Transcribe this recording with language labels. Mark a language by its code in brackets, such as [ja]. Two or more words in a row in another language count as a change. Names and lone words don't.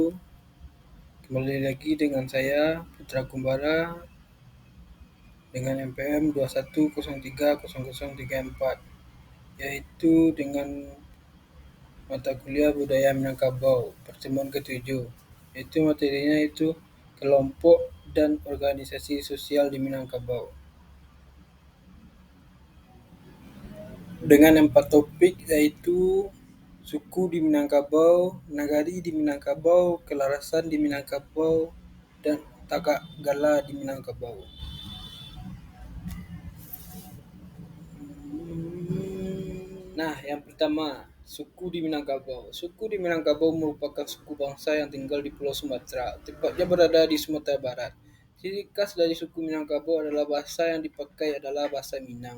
[id] Kembali lagi dengan saya Putra Kumbara dengan MPM 21030034, yaitu dengan mata kuliah Budaya Minangkabau pertemuan ketujuh, yaitu materinya itu kelompok dan organisasi sosial di Minangkabau, dengan 4 topik, yaitu suku di Minangkabau, nagari di Minangkabau, kelarasan di Minangkabau, dan Tagak Gala di Minangkabau. Nah, yang pertama, suku di Minangkabau. Suku di Minangkabau merupakan suku bangsa yang tinggal di Pulau Sumatera, tepatnya berada di Sumatera Barat. Ciri khas dari suku Minangkabau adalah bahasa yang dipakai adalah bahasa Minang.